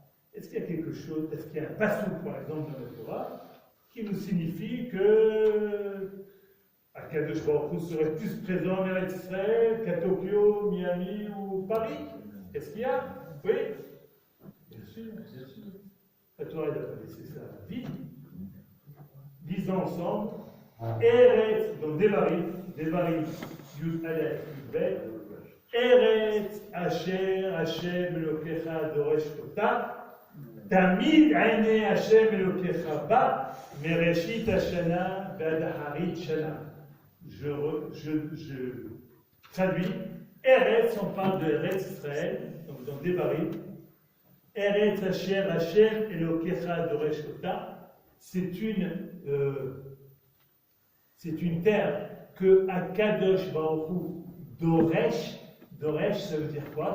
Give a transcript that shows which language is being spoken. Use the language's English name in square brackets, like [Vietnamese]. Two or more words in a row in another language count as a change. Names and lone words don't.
[French] Est-ce qu'il y a quelque chose, est-ce qu'il y a un passage, par exemple, dans la Torah, qui nous signifie que [Hebrew] הקדוש ברוך הוא [French] serait plus présent en Eretz Israël qu'à Tokyo, Miami ou Paris? Est-ce qu'il y a? Oui? Bien sûr, bien sûr. La Torah, elle n'a pas laissé ça vide. Disons ensemble, [Hebrew] Eretz, donc דברים, יוד אלף, יוד בית, ארץ אשר השם אלוקיך דורש אותה, תמיד עיני השם אלוקיך בה, מראשית השנה באחרית שנה. [French] Je traduis, Eretz, on parle de Eretz Israël, donc dans Devarim, [Hebrew] ארץ אשר השם אלוקיך דורש אותה. [French] C'est une terre que [Hebrew] הקדוש ברוך הוא דורש, [French] ça veut dire quoi?